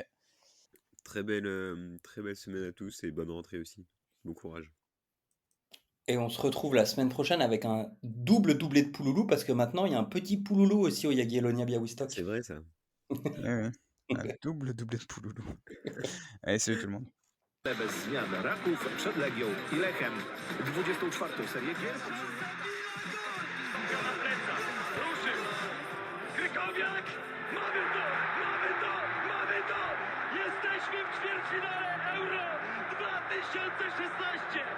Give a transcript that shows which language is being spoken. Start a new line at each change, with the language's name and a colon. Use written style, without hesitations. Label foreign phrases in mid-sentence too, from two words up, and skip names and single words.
French: Très belle semaine à tous et bonne rentrée aussi. Bon courage. Et on se retrouve la semaine prochaine avec un double doublé de Pouloulou parce que maintenant il y a un petit Pouloulou aussi au Jagiellonia C'est Białystok. vrai ça. Eh oui, un double doublé de Pouloulou. Allez, salut tout le monde.
Polish: Bez zmian Raków przed Legią i Lechem. 24. serię gier. Piątka na plecach. Ruszył. Krykowiak. Mamy to! Mamy to! Mamy to! Jesteśmy w ćwierćfinale Euro 2016!